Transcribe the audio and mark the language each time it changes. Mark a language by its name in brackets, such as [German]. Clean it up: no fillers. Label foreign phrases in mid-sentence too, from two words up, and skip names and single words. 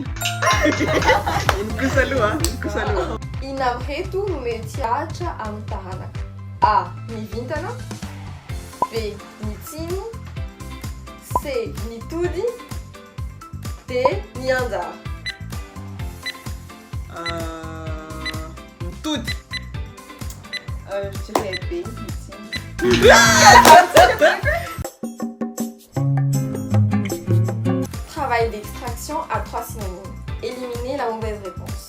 [Malagasy] Ino kosa aloha? Ino kosa aloha? Inona reto no mety ahatra amin'ny taranaka? A. Ny vintana. B. Ny tsiny. C. Ny tody. D. Ny anjara. [Portuguese] Tudo. [French] Je dirais B. Travail d'extraction à 3 synonymes. Éliminez la mauvaise réponse.